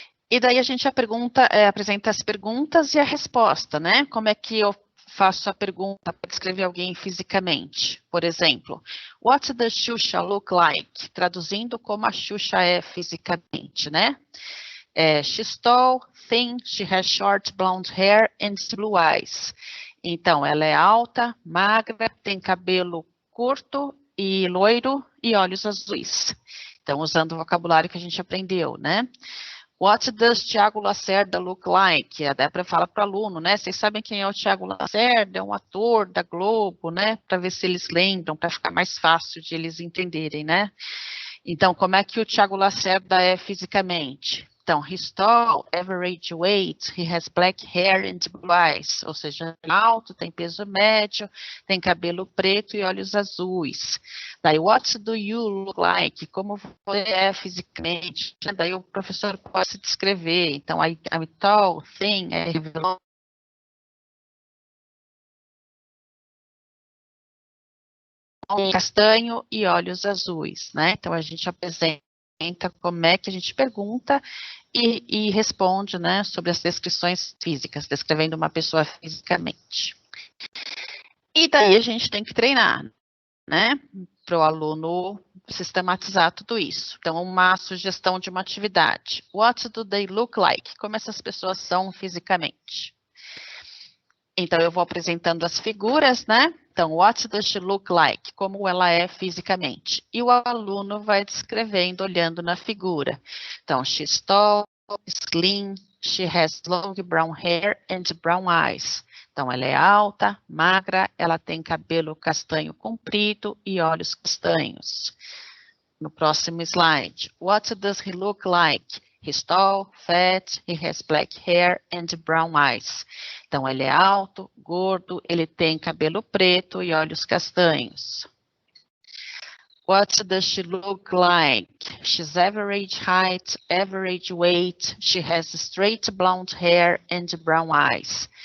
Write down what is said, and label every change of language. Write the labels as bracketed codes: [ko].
[pt] E daí a gente apresenta as perguntas e a resposta, né? Como é que eu faço a pergunta para descrever alguém fisicamente? Por exemplo, [en] what does Xuxa look like? [pt] Traduzindo como a Xuxa é fisicamente, né? [en] She's tall, thin, she has short blonde hair and blue eyes. [pt] Então, ela é alta, magra, tem cabelo curto e loiro e olhos azuis. Então, usando o vocabulário que a gente aprendeu, né? [en] What does Thiago Lacerda look like? [pt] A Débora fala para o aluno, né? Vocês sabem quem é o Thiago Lacerda? É um ator da Globo, né? Para ver se eles lembram, para ficar mais fácil de eles entenderem, né? Então, como é que o Thiago Lacerda é fisicamente? Então, [en] he's tall, average weight, he has black hair and blue eyes, [pt] ou seja, alto, tem peso médio, tem cabelo preto e olhos azuis. [en] Daí, what do you look like? [pt] Como você é fisicamente? Daí o professor pode se descrever. Então, [en] I'm tall, thin, [pt] castanho e olhos azuis, né? Então, a gente apresenta como é que a gente pergunta e responde, né, sobre as descrições físicas, descrevendo uma pessoa fisicamente. E daí a gente tem que treinar, né, para o aluno sistematizar tudo isso. Então, uma sugestão de uma atividade. [en] What do they look like? [pt] Como essas pessoas são fisicamente? Então, eu vou apresentando as figuras, né? [en] Então, what does she look like? [pt] Como ela é fisicamente. E o aluno vai descrevendo, olhando na figura. [en] Então, she's tall, slim, she has long brown hair and brown eyes. [pt] Então, ela é alta, magra, ela tem cabelo castanho comprido e olhos castanhos. No próximo slide. [en] What does he look like? He's tall, fat, he has black hair and brown eyes. [pt] Então, ele é alto, gordo, ele tem cabelo preto e olhos castanhos. [en] What does she look like? She's average height, average weight, she has straight blonde hair and brown eyes.